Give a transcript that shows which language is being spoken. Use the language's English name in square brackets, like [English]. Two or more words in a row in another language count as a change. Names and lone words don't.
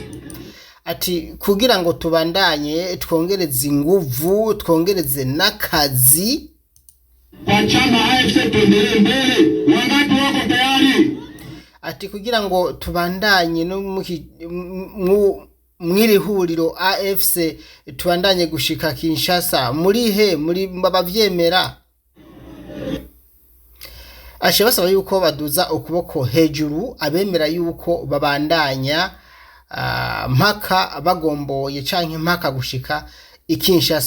[Rundi] Ati kugira ngo tubandanye twongereze inguvu, twongereze n'akazi [Swahili] kwa chama AFC, tuendelee mbele. Wangapi wako tayari? [Rundi] Ati kugira ngo tubandanye no mwiri huriro AFC tubandanye gushika Kinshasa, muri bavyemera? Ashe basaba yuko baduza ukuboko hejuru, abemera yuko babandanya mpaka bagomboye canke mpaka gushika Kinshasa.